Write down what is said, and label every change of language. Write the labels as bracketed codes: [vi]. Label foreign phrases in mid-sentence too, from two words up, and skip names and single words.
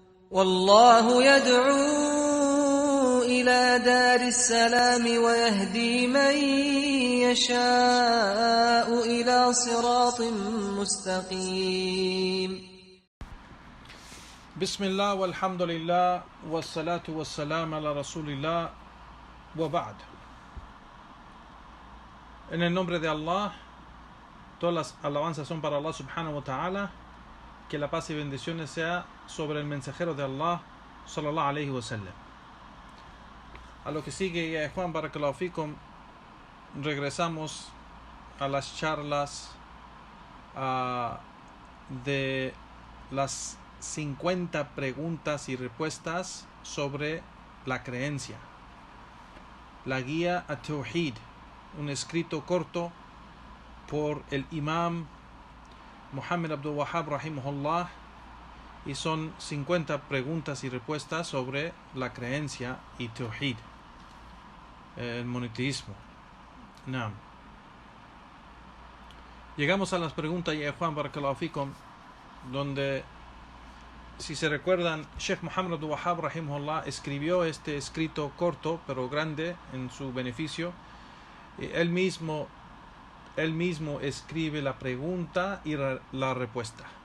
[ar] والله يدعو إلى دار السلام ويهدي من يشاء إلى صراط مستقيم. بسم الله والحمد لله والصلاة والسلام على رسول الله وبعد. [es] En el nombre de Allah, todas las alabanzas son para Allah [ar] سبحانه وتعالى. [es] Que la paz y bendiciones sea sobre el mensajero de Allah [ar] صلى الله عليه وسلم. [es] A lo que sigue, Juan [ar] بارك الله فيكم, [es] regresamos a las charlas de las 50 preguntas y respuestas sobre la creencia. La guía a Tawhid, un escrito corto por el imam Muhammad Abdul Wahhab rahimahullah, y son 50 preguntas y respuestas sobre la creencia y Tawhid, el monoteísmo. Naam. Llegamos a las preguntas, ya Juan [ar] بارك الله فيكم, [es] donde, si se recuerdan, Sheikh Muhammad Abdul Wahhab rahimahullah escribió este escrito corto pero grande en su beneficio. Él mismo escribe la pregunta y la respuesta.